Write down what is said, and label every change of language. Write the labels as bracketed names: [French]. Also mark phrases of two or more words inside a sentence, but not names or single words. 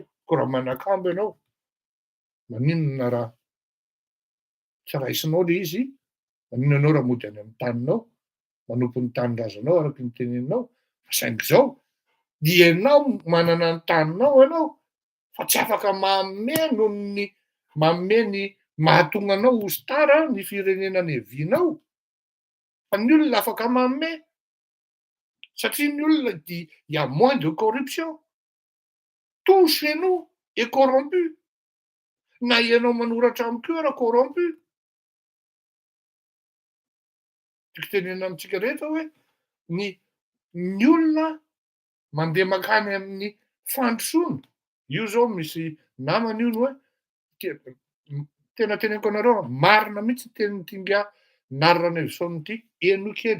[Malagasy] Ko raha manakambo ianao, maninona raha tsy raisinao le izy, maninona anao raha mody any amin'ny taninao, manompo ny tanin-drazanao araky ny teneninao, fa saingy zao dia ianao manana ny taninao ianao fa tsy afaka manome ny mahatonga anao ho star ny firenena nevinao. Fa ny olona afaka manome satria ny olona [French] il y a moins de corruption. Tout chez nous est corrompu. [Malagasy] Na ianao manoratra amin'ny [French] cœur corrompu. [Malagasy] Tiako tenena amintsika rehetra hoe ny olona mandeha makany amin'ny fandrosoana. Io zao misy namana io hoe tena teneniko anareo marina mihitsy tenin'ny Tinga narina episodiny ity eno kely.